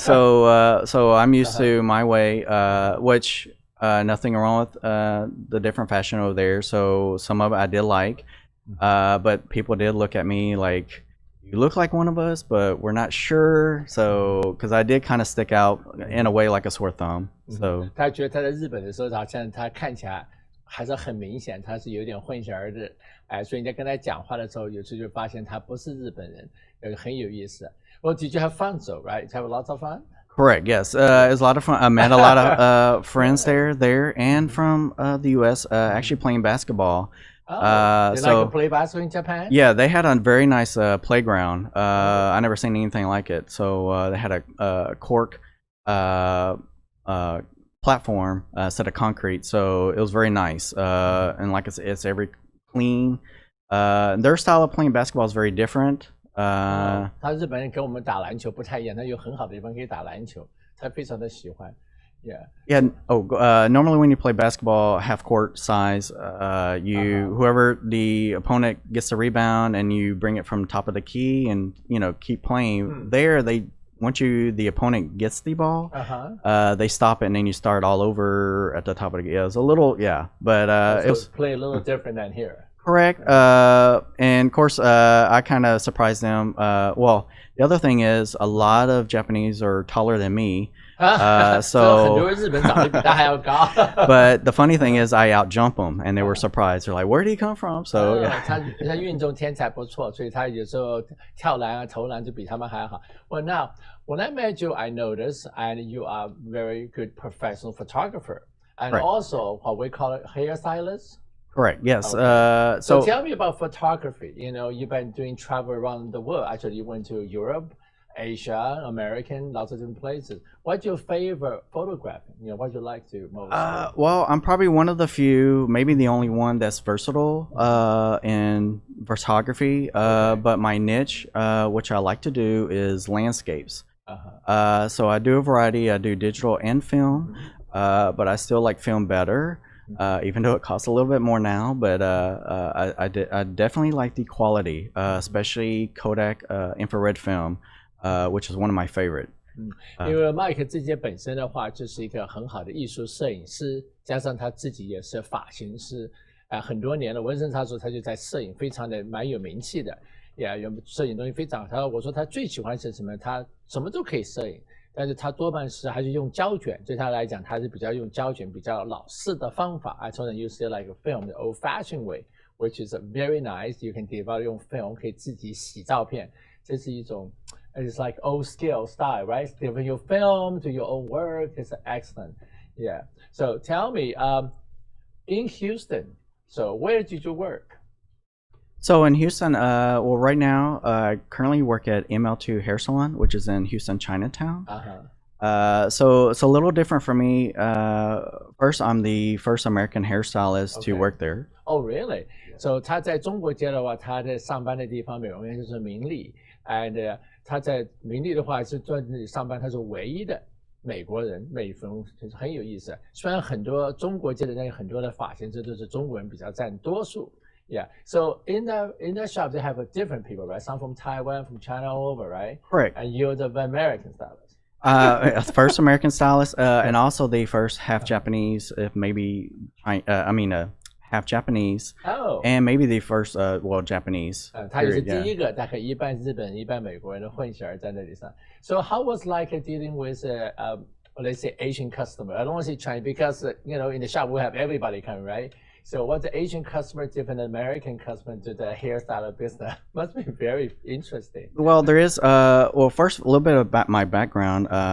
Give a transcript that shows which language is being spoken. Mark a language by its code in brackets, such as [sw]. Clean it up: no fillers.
[en] So I'm used to my way, which nothing wrong with the different fashion over there. So some of it I did like, but people did look at me like, you look like one of us, but we're not sure. So because I did kind of stick out in a way like a sore thumb. So [zh] 他觉得他在日本的时候，好像他看起来还是很明显，他是有点混血儿的，哎，所以你在跟他讲话的时候，有时就发现他不是日本人，很有意思。 [en] Well, did you have fun though, right? Have lots of fun? correct. Yes, it was a lot of fun. I met a lot of friends there and from the U.S. Actually playing basketball. Oh, they like so to play basketball in Japan? yeah, they had a very nice playground. I never seen anything like it. So they had a cork platform set of concrete. So it was very nice. And like I said, it's very clean. Their style of playing basketball is very different. [zh] 他日本人跟我们打篮球不太一样，他有很好的地方可以打篮球，他非常的喜欢。 [en] Yeah. Yeah. Oh, normally when you play basketball, half court size, whoever the opponent gets the rebound and you bring it from top of the key and you know keep playing. There, once the opponent gets the ball, they stop it and then you start all over at the top of the key. It was a little but so it was play a little different than here. correct. And of course, I kind of surprised them. Well, the other thing is a lot of Japanese are taller than me. [zh] 很 [en] So [zh] 多日本长得比他还要高。 [en] but the funny thing is I outjump them and they were surprised. They're like, where did he come from? So yeah. [zh] 他运动天才不错，所以他有时候跳篮啊、投篮就比他们还好。 [en] Well, now when I met you, I noticed, and you are very good professional photographer, and Right. also what we call it hairstylist. Correct. Yes. Okay. So So tell me about photography. You know, you've been doing travel around the world. Actually, you went to Europe, Asia, American, lots of different places. What's your favorite photographing? You know, what you like to most? well, I'm probably one of the few, maybe the only one that's versatile in photography. But my niche, which I like to do, is landscapes. So I do a variety. I do digital and film, but I still like film better. Even though it costs a little bit more now, but I definitely like the quality, especially Kodak infrared film, which is one of my favorite. [zh] 因为 Mike 自己本身的话就是一个很好的艺术摄影师，加上他自己也是发型师，很多年了。文森他说他就在摄影非常的蛮有名气的，也有摄影东西非常好。我说他最喜欢是什么？他什么都可以摄影。但是他多半是还是用胶卷，对他来讲，他是比较用胶卷比较老式的方法。 [en] I told him you see like a film the old-fashioned way, which is very nice. You can develop [zh] 用 [en] film [zh] 可以自己洗照片，这是一种 [en] it's like old skill style, right? Develop your film to your own work is excellent. Yeah. So tell me, in Houston, so where did you work? So in Houston, well, right now, I currently work at ML2 Hair Salon, which is in Houston, Chinatown. So it's a little different for me. First, I'm the first American hairstylist to work there. Oh, really? [zh] So 他在中国街的话，他在上班的地方美容院就是明丽 ，and 他在明丽的话是在那里上班，他是唯一的美国人美容，就是很有意思。虽然很多中国街的那很多的发型师都是中国人比较占多数。 [en] Yeah. So in the shop, they have a different people, right? Some from Taiwan, from China, all over, right? Correct. And you're the American stylist. First American stylist, and also the first half Japanese, if maybe half Japanese, and maybe the first Japanese. [zh] 他也是第一个，大概一半日本、一半美国人的混血儿在那里上。 [en] So how was like dealing with let's say Asian customer? I don't want to say Chinese because in the shop we have everybody coming, right? So what's the Asian customer different than American customer to the hairstyle business? Must be very interesting. Well, there is first a little bit about my background.